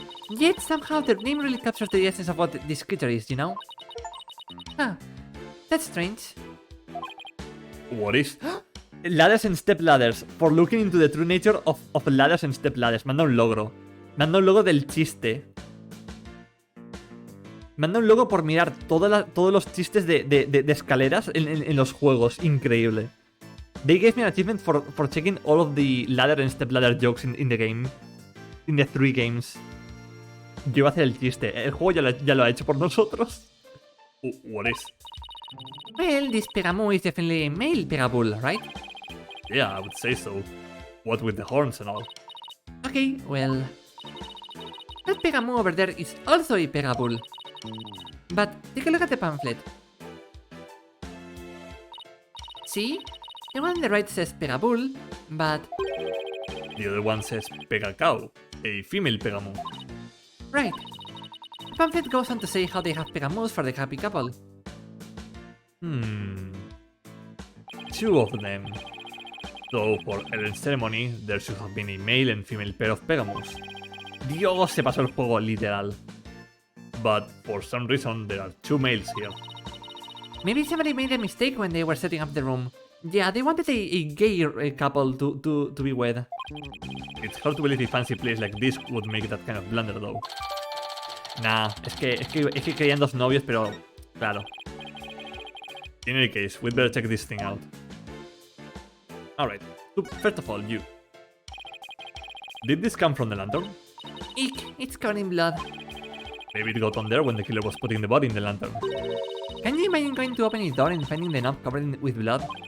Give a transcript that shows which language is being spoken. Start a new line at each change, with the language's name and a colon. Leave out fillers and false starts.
English: Yet somehow their name really captures the essence of what this creature is, you know? Huh. That's strange. What is? Ladders and step ladders. For looking into the true nature of ladders and step ladders.
Spanish: Manda un logro. Manda un logo del chiste. Manda un logo por mirar todos los chistes de escaleras en los juegos. Increíble.
English: They gave me an achievement for checking all of the ladder and step ladder jokes in the game. In the 3 games.
Spanish: Yo iba a hacer el chiste. El juego ya lo ha hecho por nosotros.
English: What is? Well, this Pegamoo is definitely a male Pegabull, right? Yeah, I would say so. What with the horns and all. Okay, well... That Pegamoo over there is also a Pegabull. But take a look at the pamphlet. See? The one on the right says Pegabull, but... The other one says Pega Cow, a female Pegamoo. Right. The pamphlet goes on to say how they have Pegamoos for the happy couple. Two of them. So for Ellen's ceremony, there should have been a male and female pair of Pegamoos.
Spanish: Dios, se pasó el juego literal.
English: But for some reason, there are two males here. Maybe somebody made a mistake when they were setting up the room. Yeah, they wanted a gay couple to be wed. It's hard to believe a fancy place like this would make that kind of blunder though.
Spanish: Nah, es que querían dos novios, pero claro.
English: In any case, we'd better check this thing out. Alright, so first of all, you. Did this come from the lantern? Eek, it's covered in blood. Maybe it got on there when the killer was putting the body in the lantern. Can you imagine going to open his door and finding the knob covered with blood?